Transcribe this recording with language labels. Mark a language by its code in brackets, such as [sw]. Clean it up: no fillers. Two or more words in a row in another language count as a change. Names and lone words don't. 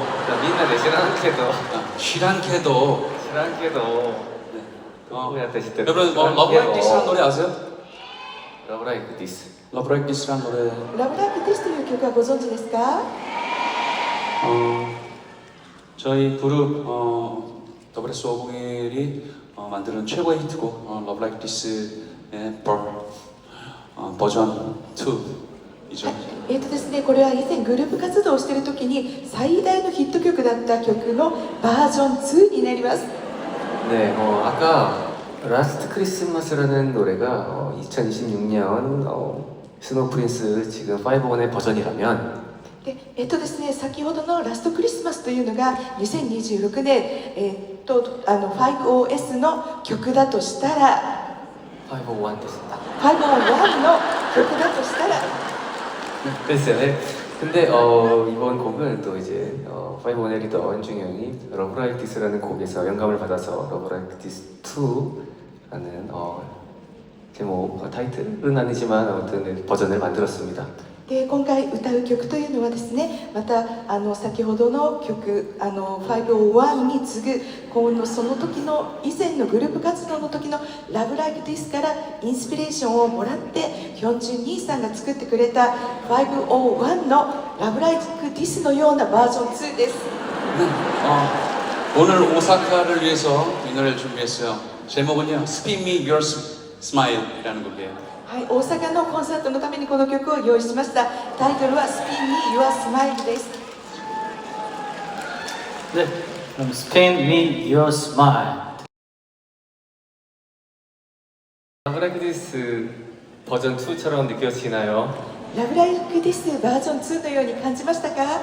[ja] みんなね、知らなんけど, 知らんけど. 知らんけど. [ko] 네. 뭐야때 진짜. 여러분 Love Like This라는 노래 아세요? Love Like This. Love Like This라는 노래. [ja] ラブライクティスという曲はご存知ですか？ [ko] 저희 그룹 WS501이 만드는 최고의 히트곡 Love Like This의 버전 2이죠. [ja] ですね、これは以前グループ活動をしている時に最大のヒット曲だった曲のバージョン2になります。 [ko] 네, 아까 라스트 크리스마스라는 노래가 2026년 스노우 프린스 지금 5원의 버전이라면 [ja] ですね、先ほどのラストクリスマスというのが2026年、5OS の曲だとしたら 501です。 501の曲だとしたら [ko] 됐어요. 네. 근데 이번 곡은 또 이제 5원의 리더 윤중형이 Love Like This라는 곡에서 영감을 받아서 Love Like This 2라는 제목 타이틀은 아니지만 아무튼 네, 버전을 만들었습니다. [ja] で今回歌う曲というのはですね、また先ほどの曲501に次ぐこのその時の以前のグループ活動の時の「Love Like This」からインスピレーションをもらってヒョンジュン兄さんが作ってくれた501の「Love Like This」のようなバージョン2です。 [ko] 오늘 오사카를 위해서 이 노래를 준비했어요. 제목은요 Spin Me Your Smile이라는 곡이에요. [ja] はい、大阪のコンサートのためにこの曲を用意しました。タイトルは「Spin Me Your Smile」です。 [ko] 네, 그럼 Spin Me Your Smile. Love Like This 버전 2처럼 느껴지나요? [ja] ラブライクディスバージョン2のように感じましたか？